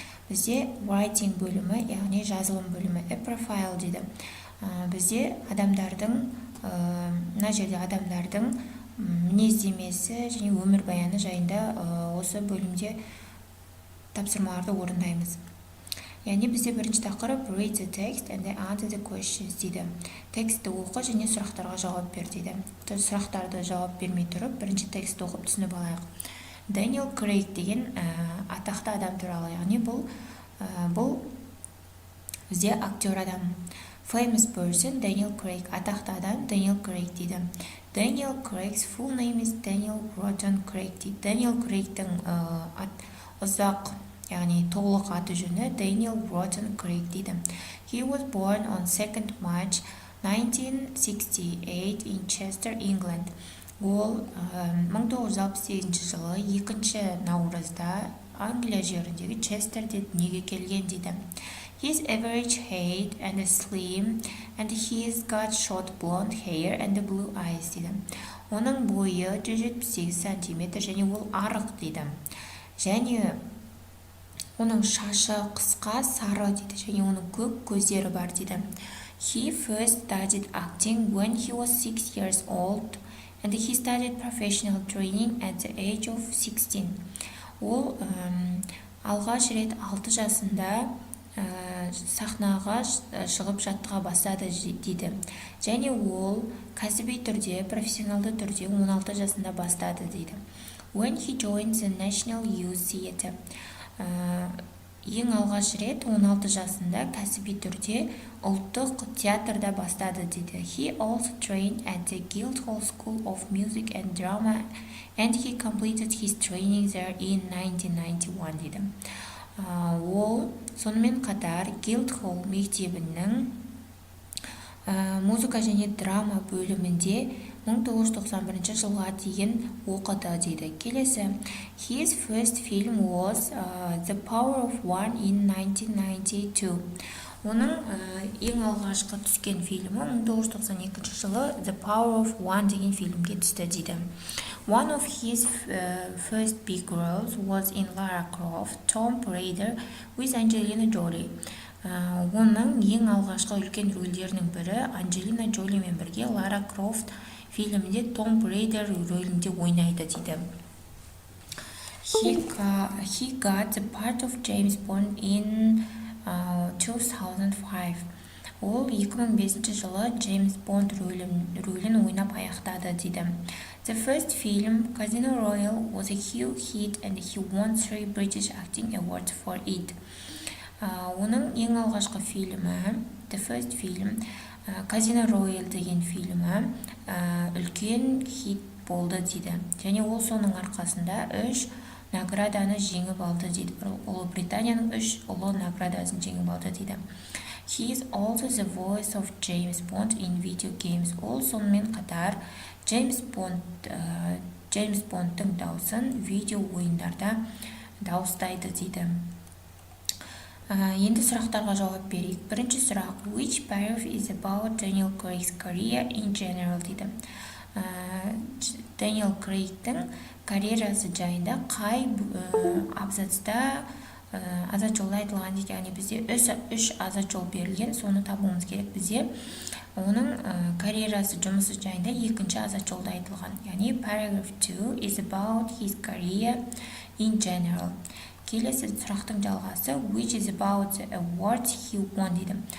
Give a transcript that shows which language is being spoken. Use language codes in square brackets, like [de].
[kk] Бізде writing бөлімі, яғни жазылым бөлімі, profile дейді. Бізде мына жерде адамдардың мінездемесі және өмір баяны жайында осы бөлімде тапсырмаларды орындаймыз. Яғни бізде бірінші тақырып [en] read the text and answer the questions [kk] дейді. Текстті оқы және сұрақтарға жауап бер дейді. Сұрақтарды жауап бермей тұрып, бірінші текстті оқып түсініп алайық. Дэниел Крейг деген атақты адам туралы, яғни бұл бізде актер адам. [en] Famous person [kk] Дэниел Крейг, атақты адам Дэниел Крейг дейді. [en] Дэниел Крейг's full name is Дэниел Ротон Крейг дейді. [kk] Дэниел Крейгтің ұзақ, яғни толық аты жөні Дэниел Ротон Крейг дейді. [en] He was born on 2nd March 1968 in Chester, England. [kk] Ол 1968 жылы 2 наурызда Англия жеріндегі Честерде дүниеге келген дейді. [en] His average height and slim and he's got short blonde hair and blue eyes [kk] дейді. Оның бойы 178 сантиметр және ол арық дейді. Және оның шашы қысқа сары дейді және оның көк көздері бар дейді. [en] He first studied acting when he was 6 years old. And he started professional training at the age of 16. [kk] Ол алғаш рет 6 жасында сахнаға шығып жаттыға бастады дейді. Және ол кәсіби түрде, профессионалды түрде 16 жасында бастады дейді. [en] When he joined the National Youth Theatre. [kk] Ең алғаш рет 16 жасында кәсіби түрде ұлттық театрда бастады дейді. [en] He also trained at the Guildhall School of Music and Drama and he completed his training there in 1991 [kk] дейді. Ол сонымен қатар Guildhall мектебінің музыка және драма бөлімінде 1991 жылға дейін оқыды дейді. Келесі. [en] His first film was The Power of One in 1992. [kk] Оның ең алғашқы түскен фильмі 1992 жылы The Power of One деген фильмге түсті дейді. [en] One of his first big roles was in Lara Croft, Tomb Raider with Angelina Jolie. [kk] Оның ең алғашқы үлкен рөлдерінің бірі Анджелина Джолимен бірге Лара Крофт фильмінде Tomb Raider рөлінде ойнайды дейді. [en] He got the part of James Bond in 2005. [kk] Ол 2005 жылы James Bond рөлін ойнап аяқтады дейді. [en] The first film, Casino Royale, was a huge hit and he won 3 British Acting Awards for it. [kk] Оның ең алғашқы фильмі, The First Film, Casino Royale деген фильмі үлкен хит болды дейді. Және ол соның арқасында 3 награданы жеңіп алды дейді. Ұлыбританияның 3 ұлы наградасын жеңіп алды дейді. [en] He is also the voice of James Bond in video games. [kk] Ол сонымен қатар James Bond'тың дауысын видео ойындарда дауыстайды дейді. Енді сұрақтарға жауап берейік. Бірінші сұрақ. [en] Which paragraph is about Daniel Craig's career in general [kk] дейді. Daniel Craig'тің карьерасы жайында қай абзацта азат жолда айтылған дейді. Яғни бізде 3 азат жол берілген, соны табуымыз керек. Бізде оның карьерасы, жұмысы жайында 2-ші азат жолда айтылған. [en] Яғни paragraph 2 is about his career in general. [kk] Келесі сұрақтың жалғасы [en] which is about the awards he won [kk] дейді.